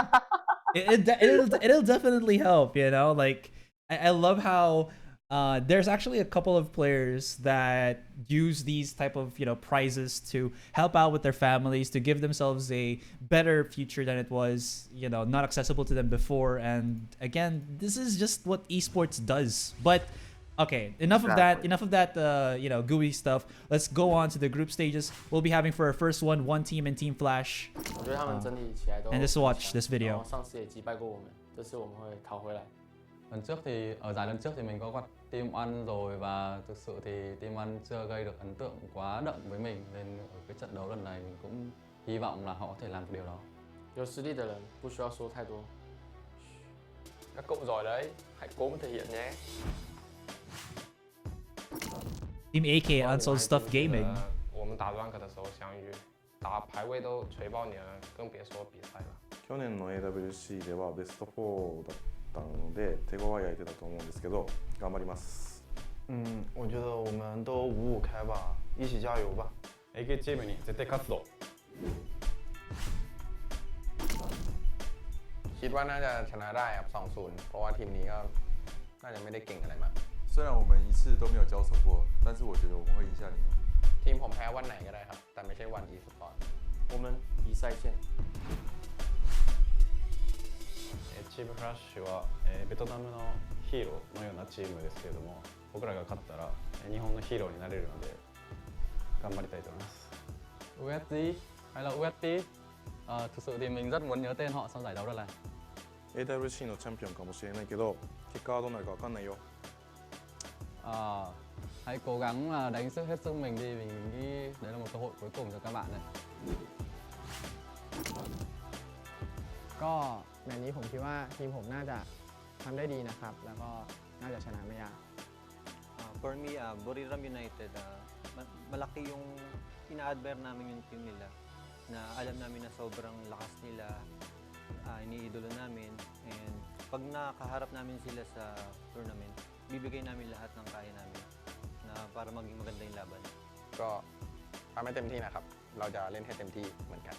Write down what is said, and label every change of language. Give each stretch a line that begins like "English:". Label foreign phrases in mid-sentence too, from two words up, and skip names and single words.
English: It'll definitely help, like I love how there's actually a couple of players that use these type of prizes to help out with their families, to give themselves a better future than it was not accessible to them before. And again, this is just what esports does. But okay, enough of that gooey stuff. Let's go on to the group stages. We'll be having for our first one team and Team Flash. And just watch this video.
Vietnamese: Lần trước thì ở giải lần trước thì mình có gặp Team One rồi, và thực sự thì Team One chưa gây được ấn tượng quá đậm với mình, nên ở cái trận đấu lần này mình cũng hy vọng là họ có thể làm được điều đó.
Chinese: 有实力的人不需要说太多。
Vietnamese: Các cậu giỏi đấy, hãy cố mà thể hiện nhé. Team AK Unsold Stuff Gaming.
Chinese: 我们打 rank 的时候相遇，打排位都锤爆你了，更别说比赛了。
Japanese: 去年の AWC ではベスト4だったので手強い相手だと思うんですけど、頑張ります。
Chinese: 我觉得我们都五五开吧，一起加油吧。
Japanese: AK チームに絶対勝つぞ。
Thai: คิดว่าน่าจะชนะได้ครับ 2-0 เพราะว่าทีมนี้ก็น่าจะไม่ได้เก่งอะไรมาก
Chinese: 虽然我们一次都没有交手过，但是我觉得我们会赢下你们。
Thai: ทีมผมแพ้วันไหนก็ได้ครับ แต่ไม่ใช่วัน e-sport
Chinese: 我们比赛见。
Japanese: チームフラッシュは、ベトナムのヒーローのようなチームですけれども、僕らが勝ったら、日本のヒーローになれるので頑張りたいと思います。
Vietnamese: USG hay là USP, thực sự thì mình rất muốn nhớ tên họ sau giải đấu lần này.
Japanese: AWC のチャンピオンかもしれないけど、結果はどうなるかわかんないよ。
Vietnamese: Hãy cố gắng là đánh sức hết sức mình đi, mình nghĩ đấy là một cơ hội cuối cùng cho các bạn này.
Thai: ก็แมตช์นี้ผมคิดว่าทีมผมน่าจะทำได้ดีนะครับ แล้วก็น่าจะชนะไม่ยาก
English: For me, Buriram United,
Filipino: malaki yung ina-admire namin yung team nila na alam namin na sobrang lakas nila, iniidolo namin, and pag nakaharap namin sila sa tournament, bibigay namin lahat ng kaya namin na para maging maganda yung laban.
Thai: ก็ทำให้เต็มที่นะครับ เราจะเล่นให้เต็มที่เหมือนกัน